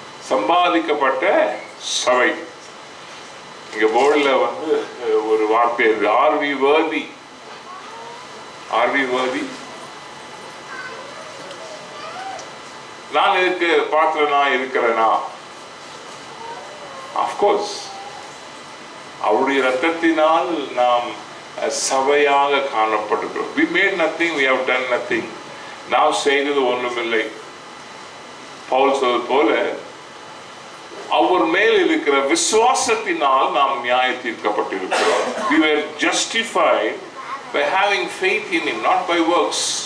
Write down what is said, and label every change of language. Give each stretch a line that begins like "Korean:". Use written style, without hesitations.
Tamil: சம்பாதிக்கப்பட்ட சபை. இங்க போர்டில் வந்து ஒரு வார்த்தை இருக்கு,
English: ஆர் வி வர்தி. ஆர் வி வர்தி?
Tamil: நான் இதுக்கு பாத்திரனா இருக்கிறேனா? அஃப்கோர்ஸ், அவருடைய ரத்தத்தினால் நாம் சபையாக காணப்படுகிறோம்.
English: we made nothing, we have done nothing.
Tamil: நாம் செய்தது ஒன்றுமில்லை. பவுல் சொல்வது போல அவர் மேல் இருக்கிற விசுவாசத்தினால் நாம் நியாய தீர்க்கப்பட்டிருக்கிறோம்.
English: we were justified by having faith in him, not by works.